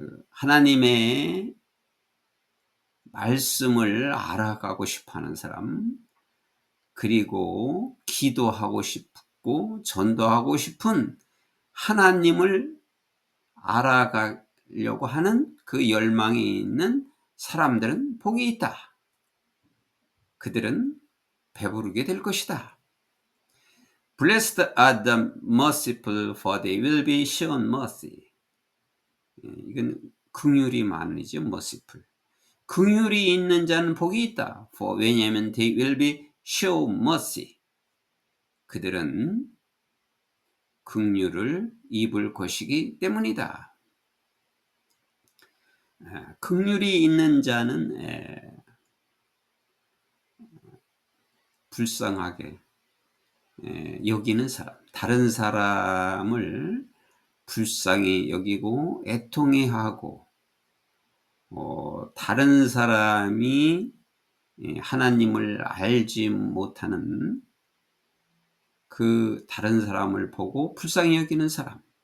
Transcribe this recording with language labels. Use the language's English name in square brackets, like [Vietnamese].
[Korean] 하나님의 말씀을 알아가고 싶어하는 사람, 그리고 기도하고 싶고 전도하고 싶은 하나님을 알아가려고 하는 그 열망이 있는 사람들은 복이 있다. 그들은 배부르게 될 것이다. [English] Blessed are the merciful, for they will be shown mercy. [Korean] 이건 긍휼이 많으죠. merciful. 긍휼이 있는 자는 복이 있다. [English] For 왜냐하면 they will be shown mercy. [Korean] 그들은 긍휼을 입을 것이기 때문이다. 긍휼이 있는 자는 불쌍하게 여기는 사람, 다른 사람을 불쌍히 여기고 애통해하고, 다른 사람이 하나님을 알지 못하는 그 다른 사람을 보고 불쌍히 여기는 사람,